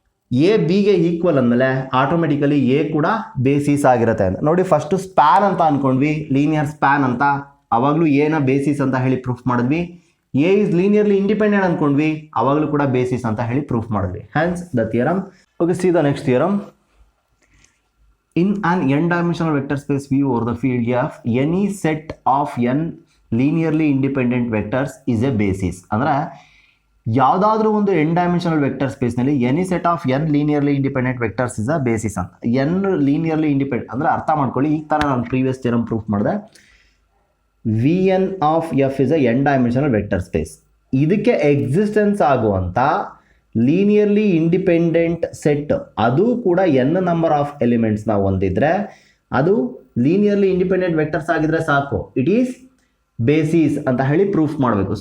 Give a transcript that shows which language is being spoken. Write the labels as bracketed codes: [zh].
[kn] A ಬಿಗೆ equal ಅಂದಮೇಲೆ automatically A ಕೂಡ ಬೇಸಿಸ್ ಆಗಿರುತ್ತೆ ಅಂತ. ನೋಡಿ ಫಸ್ಟು ಸ್ಪ್ಯಾನ್ ಅಂತ ಅನ್ಕೊಂಡ್ವಿ, ಲೀನಿಯರ್ ಸ್ಪ್ಯಾನ್ ಅಂತ, ಅವಾಗಲೂ ಎನ ಬೇಸಿಸ್ ಅಂತ ಹೇಳಿ ಪ್ರೂಫ್ ಮಾಡಿದ್ವಿ. [en] A is linearly independent [kn] ಅನ್ಕೊಂಡ್ವಿ, ಅವಾಗಲೂ ಕೂಡ ಬೇಸಿಸ್ ಅಂತ ಹೇಳಿ ಪ್ರೂಫ್ ಮಾಡಿದ್ವಿ. [en] Hence the theorem. Okay, see the next theorem. In an n-dimensional vector space V over the field F, any set of n linearly independent vectors is a basis. [kn] ಅಂದರೆ ಯಾವುದಾದ್ರೂ ಒಂದು n dimensional vector ಸ್ಪೇಸ್ನಲ್ಲಿ [en] Any set of n linearly independent vectors is a basis ಅಂತ. [kn] n linearly independent ಅಂದರೆ ಅರ್ಥ ಮಾಡ್ಕೊಳ್ಳಿ, ಈಗ ತಾನೇ ನಾನು ಪ್ರೀವಿಯಸ್ ಥಿಯರಮ್ ಪ್ರೂಫ್ ಮಾಡಿದೆ. [en] V n of F is a n dimensional vector space. [kn] ಇದಕ್ಕೆ ಎಕ್ಸಿಸ್ಟೆನ್ಸ್ ಆಗುವಂಥ ಲೀನಿಯರ್ಲಿ ಇಂಡಿಪೆಂಡೆಂಟ್ ಸೆಟ್ ಅದು ಕೂಡ n ನಂಬರ್ ಆಫ್ ಎಲಿಮೆಂಟ್ಸ್ನ ಹೊಂದಿದ್ರೆ ಅದು ಲೀನಿಯರ್ಲಿ ಇಂಡಿಪೆಂಡೆಂಟ್ ವೆಕ್ಟರ್ಸ್ ಆಗಿದ್ರೆ ಸಾಕು, [en] it is basis [kn] ಅಂತ ಹೇಳಿ ಪ್ರೂಫ್ ಮಾಡಬೇಕು.